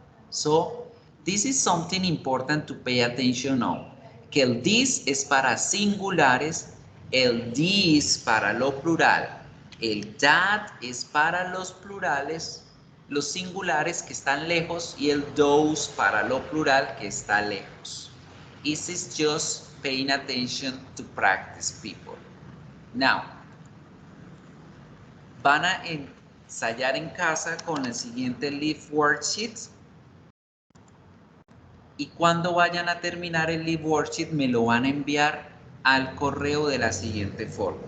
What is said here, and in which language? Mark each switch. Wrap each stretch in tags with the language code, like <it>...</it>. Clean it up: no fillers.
<en>So, this is something important to pay attention on.</en> <es>Que el this es para singulares, el this para lo plural, el that es para los plurales, los singulares que están lejos y el those para lo plural que está lejos.</es> <en>This is just paying attention to practice, people.</en> <es>Now, van a ensayar en casa con el siguiente Live Worksheet. Y cuando vayan a terminar el Live Worksheet me lo van a enviar al correo de la siguiente forma.</es>